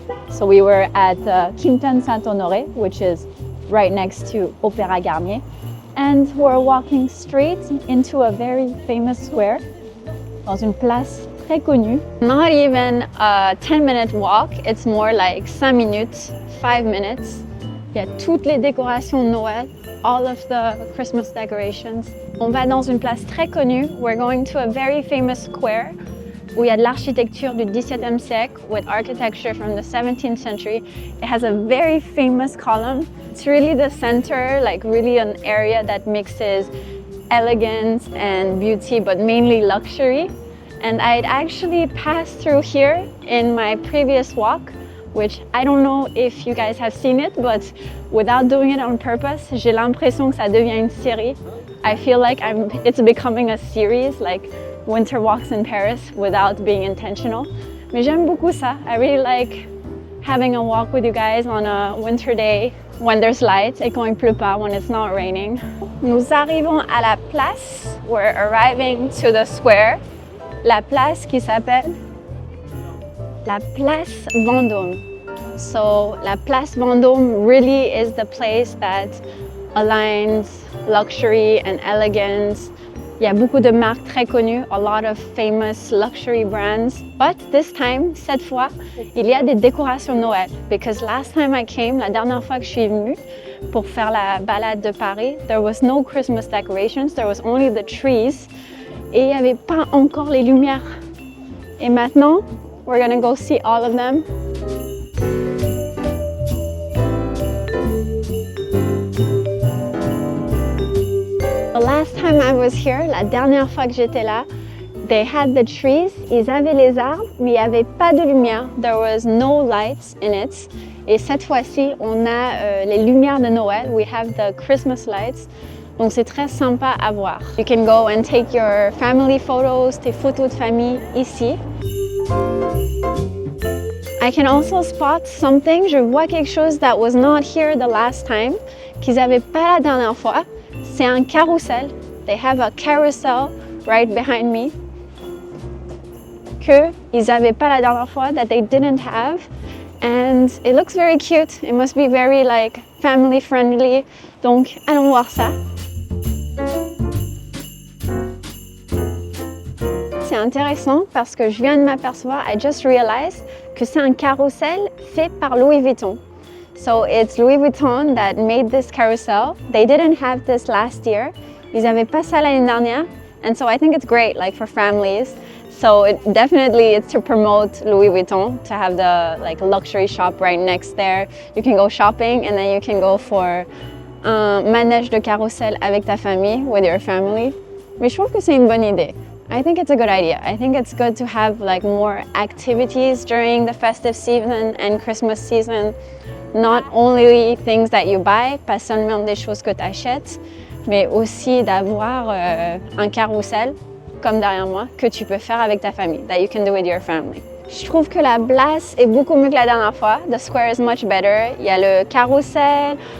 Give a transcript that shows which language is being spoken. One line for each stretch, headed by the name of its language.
English: So we were at Quinton Saint-Honoré, which is right next to Opéra Garnier. And we're walking straight into a very famous square,
French: dans une place très connue.
English: Not even a 10-minute walk, it's more like 5 minutes, 5 minutes.
French: Il y a toutes les décorations de Noël,
English: all of the Christmas decorations.
French: On va dans une place très connue.
English: We're going to a very famous square
French: où il y a de l'architecture du XVIIe siècle
English: with architecture from the 17th century. It has a very famous column. It's really the center, like really an area that mixes elegance and beauty, but mainly luxury. And I'd actually passed through here in my previous walk, which I don't know if you guys have seen it, but without doing it on purpose,
French: j'ai l'impression que ça devient une série.
English: I feel like it's becoming a series, like winter walks in Paris without being intentional.
French: Mais j'aime beaucoup ça.
English: I really like having a walk with you guys on a winter day when there's light
French: et quand il pleut pas,
English: when it's not raining.
French: Nous arrivons à la place.
English: We're arriving to the square.
French: La place qui s'appelle la Place Vendôme.
English: So la Place Vendôme really is the place that aligns luxury and elegance.
French: Il y a beaucoup de marques très connues,
English: a lot of famous luxury brands. But this time,
French: cette fois, il y a des décorations de Noël.
English: Because last time I came,
French: la dernière fois que je suis venue pour faire la balade de Paris,
English: there was no Christmas decorations, there was only the trees.
French: Et il n'y avait pas encore les lumières. Et maintenant,
English: we're gonna go see all of them. The last time I was here,
French: la dernière fois que j'étais là,
English: they had the trees,
French: ils avaient les arbres, mais il n'y avait pas de lumière.
English: There was no lights in it.
French: Et cette fois-ci, on a les lumières de Noël.
English: We have the Christmas lights.
French: Donc c'est très sympa à voir.
English: You can go and take your family photos,
French: tes photos de famille ici.
English: I can also spot something.
French: Je vois quelque chose
English: that was not here the last time,
French: qu'ils n'avaient pas la dernière fois. C'est un carrousel.
English: They have a carousel right behind me.
French: Que ils n'avaient pas la dernière fois,
English: that they didn't have. And it looks very cute. It must be very like family friendly.
French: Donc allons voir ça. C'est intéressant parce que je viens de m'apercevoir,
English: I just realized
French: que c'est un carrousel fait par Louis Vuitton.
English: So it's Louis Vuitton that made this carousel. They didn't have this last year.
French: Ils n'avaient pas ça l'année dernière.
English: And so I think it's great like for families. So it's to promote Louis Vuitton, to have the like luxury shop right next there. You can go shopping and then you can go for
French: un manège de carrousel avec ta famille,
English: with your family.
French: Mais je trouve que c'est une bonne idée.
English: I think it's a good idea. I think it's good to have like more activities during the festive season and Christmas season. Not only things that you buy,
French: pas seulement des choses que tu achètes, mais aussi d'avoir un carrousel, comme derrière moi, que tu peux faire avec ta famille,
English: that you can do with your family.
French: Je trouve que la place est beaucoup mieux que la dernière fois.
English: The square is much better.
French: Il y a le carrousel,